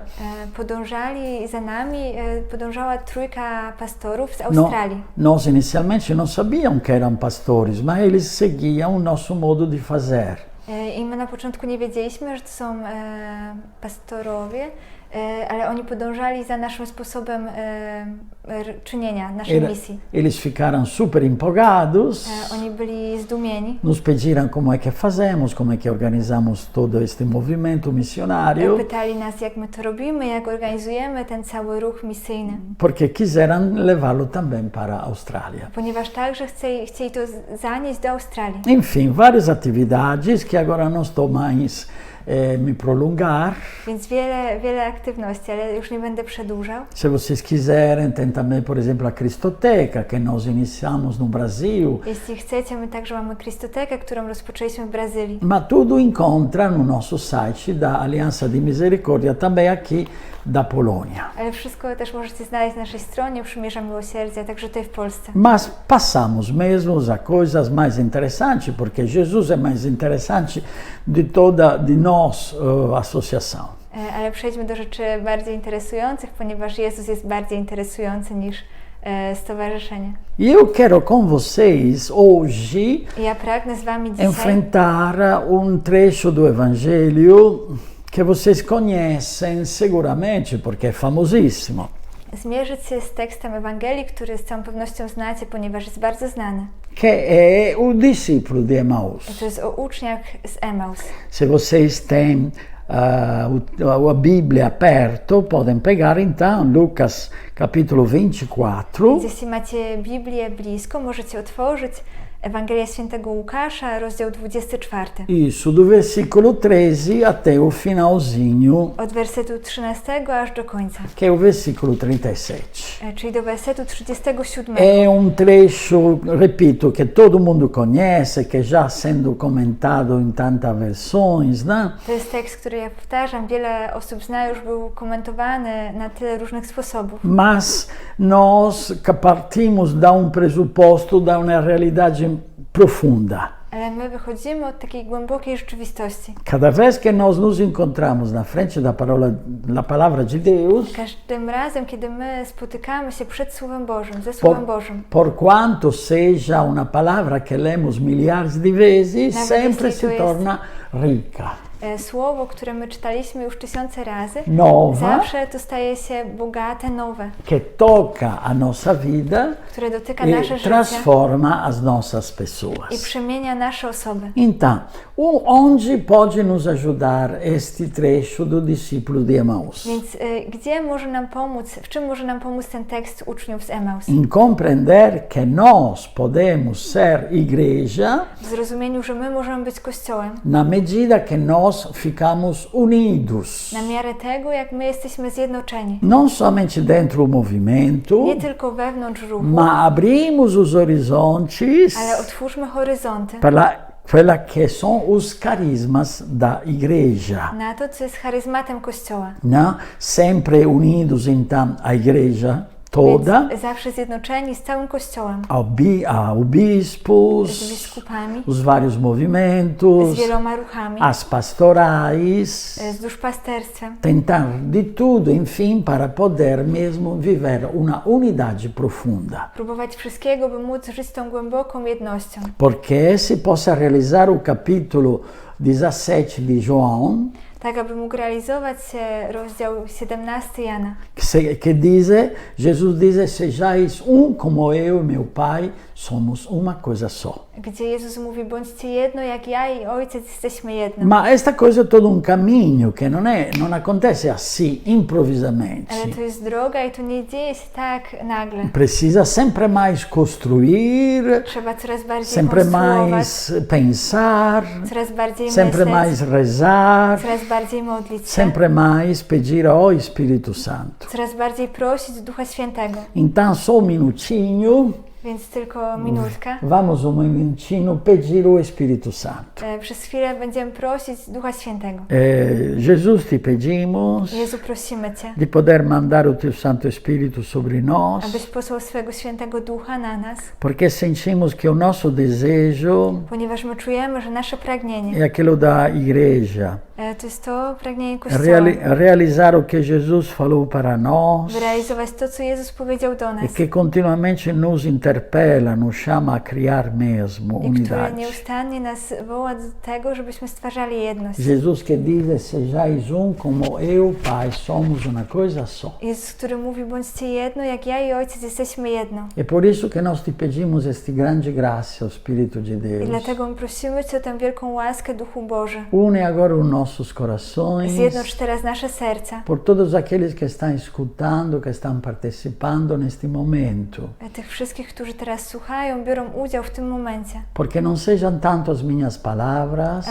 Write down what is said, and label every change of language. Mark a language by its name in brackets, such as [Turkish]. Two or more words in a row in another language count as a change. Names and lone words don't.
[Polish] podążali za nami, podążała trójka pastorów z No, Australii. [Portuguese] nós inicialmente não sabíamos que eram pastores, mas eles seguiam o nosso modo de fazer. [Polish] I my na początku nie wiedzieliśmy, że to są pastorowie, ale oni podążali za naszym sposobem czynienia, naszej misji. [Portuguese] Eles ficaram super empolgados, [Polish] Oni byli zdumieni. [Portuguese] nos pediram como é que fazemos, como é que organizamos todo este movimento missionário, [Polish] Pytali nas, jak my to robimy, jak organizujemy ten cały ruch misyjny. [Portuguese] porque quiseram levá-lo também para a Austrália. [Polish] Ponieważ także chcieli to zanieść do Australii. [Portuguese] Enfim, várias atividades que agora não estou mais me prolongar. [Polish] Więc wiele aktywności, ale już nie będę przedłużał. [Portuguese] Se vocês quiserem, tem também, por exemplo, a Cristoteca, que nós iniciamos no Brasil. [Polish] Jeśli chcecie, my także mamy Cristotekę, którą rozpoczęliśmy w Brazylii. [Portuguese] Mas tudo encontra no nosso site da Aliança de Misericórdia, também aqui da Polônia. [Polish] Ale wszystko też możecie znaleźć na naszej stronie Przymierza Miłosierdzia, także tutaj w Polsce. [Portuguese] Mas passamos mesmo a coisas mais interessantes, porque Jesus é mais interessante de nós, associação. [Polish] Ale przejdźmy do rzeczy bardziej interesujących, ponieważ Jezus jest bardziej interesujący niż stowarzyszenie. [Portuguese] E eu quero com vocês hoje [Polish] I ja pragnę z Wami dzisiaj [Portuguese] enfrentar trecho do Evangelho que vocês conhecem seguramente, porque é famosíssimo. [Polish] zmierzyć się z tekstem Ewangelii, który z całą pewnością znacie, ponieważ jest bardzo znany. [Portuguese] Que é o discípulo de Emaús. [Polish] To jest o uczniach z Emaus. [Portuguese] Se vocês têm a Bíblia aperto, podem pegar então Lucas capítulo 24. [Polish] Więc jeśli macie Biblię blisko, możecie otworzyć Ewangelia Świętego Łukasza, rozdział 24. [Portuguese] Isso, do versículo 13 até o finalzinho, [Polish] Od wersetu 13 aż do końca, [Portuguese] que é o versículo 37. [Polish] Czyli do wersetu 37. [Portuguese] É um trecho, repito, que todo mundo conhece, que já sendo comentado em tantas versões, né? [Polish] To jest tekst, który ja powtarzam, wiele osób zna, już był komentowany na tyle różnych sposobów. [Portuguese] Mas nós partimos da pressuposto, da uma realidade profunda. [Polish] Ale my wychodzimy od takiej głębokiej rzeczywistości. [Portuguese] Cada vez que nós nos encontramos na frente da palavra de Deus, [Polish] Każdym razem, kiedy my spotykamy się przed Słowem Bożym, ze Słowem Bożym, [Portuguese] por quanto seja uma palavra que lemos milhares de vezes, [Polish] Nawet [Portuguese] sempre [Polish] jeśli [Portuguese] se [Polish] to jest- [Portuguese] torna rica, [Polish] Słowo, które my czytaliśmy już tysiące razy, [Portuguese] nova, [Polish] zawsze to staje się bogate, nowe, [Portuguese] que toca a nossa vida [Polish] które dotyka nasze [Portuguese] e [Polish] życie [Portuguese] transforma as nossas [Polish] i [Portuguese] pessoas. [Polish] przemienia nasze osoby. [Portuguese] Então, onde pode nos ajudar este trecho do discípulo de Emaús? [Polish] Więc gdzie może nam pomóc, w czym może nam pomóc ten tekst uczniów z Emaus? [Portuguese] Em compreender que nós podemos ser igreja [Polish] W zrozumieniu, że my możemy być Kościołem [Portuguese] na medida que nós ficamos unidos, [Polish] na miarę tego, jak my jesteśmy zjednoczeni. [Portuguese] não somente dentro do movimento, [Polish] Nie tylko wewnątrz ruchu, [Portuguese] mas abrimos os horizontes [Polish] ale otwórzmy horyzonty [Portuguese] para aquela que são os carismas da igreja, [Polish] na to, co jest charyzmatem Kościoła. [Portuguese] né? Sempre unidos então a igreja toda, [Polish] Więc zawsze zjednoczeni z całym Kościołem, [Portuguese] ao [Polish] z [Portuguese] bispos, [Polish] biskupami, [Portuguese] os vários [Polish] z [Portuguese] movimentos, [Polish] wieloma ruchami, [Portuguese] as pastorais, [Polish] z duszpasterstwem. [Portuguese] tentar de tudo, enfim, para poder mesmo viver uma unidade profunda. [Polish] Próbować wszystkiego, by móc żyć tą głęboką jednością. [Portuguese] Porque se possa realizar o capítulo 17 de João, [Polish] Tak, aby mógł realizować się rozdział 17 Jana, [Portuguese] que diz, Jesus diz, sejais como eu e meu Pai somos uma coisa só. [Polish] gdzie Jezus mówi, bądźcie jedno, jak ja i Ojciec jesteśmy jedno. [Portuguese] Ma esta coisa é todo um caminho que não acontece assim, improvisamente. [Polish] Ale to jest droga i to nie dzieje się tak nagle. [Portuguese] Precisa sempre mais construir, [Polish] Trzeba coraz bardziej [Portuguese] sempre [Polish] konstruować, [Portuguese] mais pensar, [Polish] coraz bardziej [Portuguese] sempre [Polish] myśleć, [Portuguese] mais rezar, [Polish] coraz bardziej modlić się, [Portuguese] sempre mais pedir ao Espírito Santo. [Polish] coraz bardziej prosić Ducha Świętego. [Portuguese] Então, só um minutinho, [Polish] Więc tylko minutka. [Portuguese] vamos um minutinho pedir o Espírito Santo. [Polish] Przez chwilę będziemy prosić Ducha Świętego. [Portuguese] Jesus, te pedimos [Polish] Jezu, prosimy Cię, [Portuguese] de poder mandar o Teu Santo Espírito sobre nós, [Polish] abyś posłał swego Świętego Ducha na nas, [Portuguese] porque sentimos que o nosso desejo [Polish] ponieważ my czujemy, że nasze pragnienie [Portuguese] é aquilo da igreja, [Polish] to jest to pragnienie Kościoła. [Portuguese] realizar o que Jesus falou para nós, [Polish] Wyrealizować to, co Jezus powiedział do [Portuguese] e [Polish] nas [Portuguese] que continuamente nos interpela, nos chama a criar mesmo [Polish] i które [Portuguese] unidade. [Polish] nieustannie nas woła do tego, żebyśmy stwarzali jedność. [Portuguese] Jesus que diz, sejais como eu, Pai, somos uma coisa só. [Polish] Jezus, który mówi, bądźcie jedno, jak ja i Ojciec jesteśmy jedno. [Portuguese] É por isso que nós te pedimos este grande graça, o Espírito de [Polish] I [Portuguese] Deus. [Polish] dlatego my prosimy Cię o tę wielką łaskę, Duchu Boży. [Portuguese] Une agora os nossos corações [Polish] Zjednocz teraz nasze serca. [Portuguese] por todos aqueles que estão escutando, que estão participando neste momento. [Polish] Tych wszystkich, którzy teraz słuchają, biorą udział w tym momencie. [Portuguese] Porque não sejam tanto as minhas palavras,